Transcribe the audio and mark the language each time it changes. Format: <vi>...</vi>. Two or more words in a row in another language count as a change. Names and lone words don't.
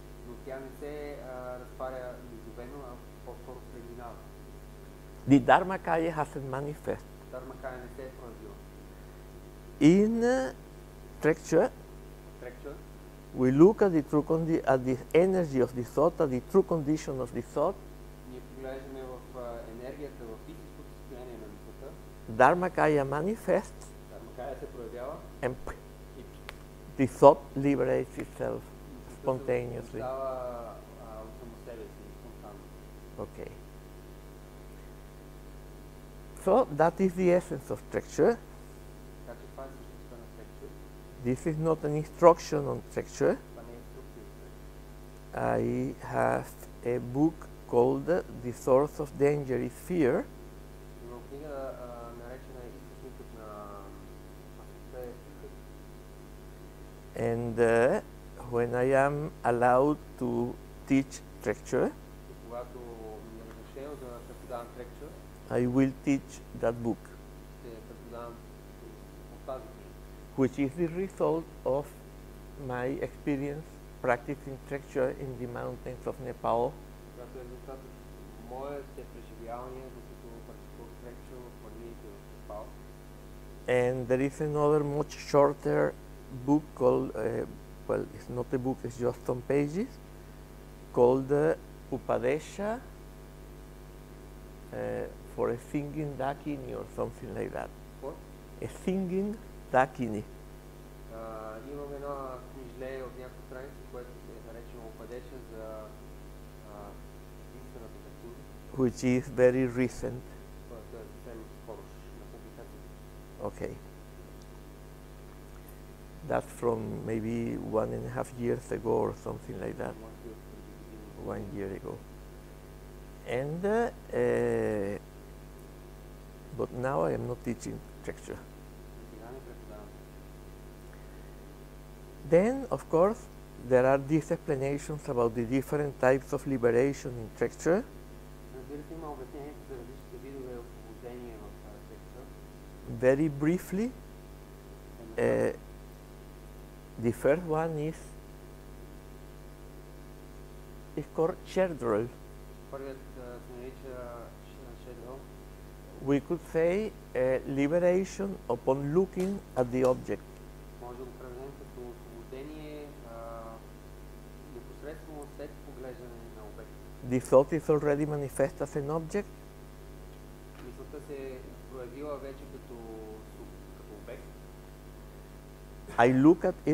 <en>The Dharmakaya hasn't manifested. In structure, We look at the energy of the thought, at the true condition of the thought.</en> <bg>Ние поглеждаме в енергията, в истинското състояние на мисълта.</bg> <en>Dharmakaya manifests,</en> <bg>Dharmakaya се проявява</bg> <en>and</en> <bg>и</bg> <en>the thought liberates itself</en> <bg>мисълта се</bg> <en>spontaneously.</en> <bg>освобождава от само себе си, спонтанно.</bg> <en>Okay. So that is the essence of Trekchö.</en> <bg>Така че това е същността на Trekchö.</bg> <en>This is not an instruction on Trekchö.</en> <bg>Това не е инструкция за Trekchö.</bg> <en>I have a book called The Source of Danger is Fear.</en> <bg>Има книга, наречена източникът на опасността е страхът.</bg> <en>And when I am allowed to teach Trekchö,</en> <bg>И когато ми е разрешено да преподавам Trekchö,</bg> <en>I will teach that book,</en> <bg>ще преподавам от тази книга,</bg> <en>which is the result of my experience practicing Trekchö in the mountains of Nepal.</en> <bg>която е резултат от моите преживявания, докато практикувах Trekchö в планините в Непал.</bg> <en>And there is another much shorter book called, well, it's not a book, it's just some pages, called Upadesha for a singing dakini or something like that. What? A singing dakini,</en> <bg>Имам една книжле от няколко страници, което се е наречено Упадеша за единствената такива,</bg> <en>which is very recent.</en> <bg>което е съвсем скорошна публикация.</bg> <en>Okay. That's from maybe 1.5 years ago or something like that,</en> <bg>Може би от преди 1 години.</bg> <en>year ago. And but now I am not teaching Trekchö.</en> <bg>Сега не преподавам.</bg> <en>Then, of course, there are these explanations about the different types of liberation in Trekchö.</en> <bg>Разбира се, има обяснението за различните видове освобождение в Trekchö.</bg> <en>Very briefly, the first one is called Cherdrol.</en> <bg>Първият се нарича Шедро.</bg> <en>We could say liberation upon looking at the object.</en> <bg>Може да го преведем като освобождение непосредствено след поглеждане на обект.</bg> <en>The thought is already manifest as an object.</en> <bg>Мисълта се е проявила вече като обект.</bg> <en>I look at it.</en>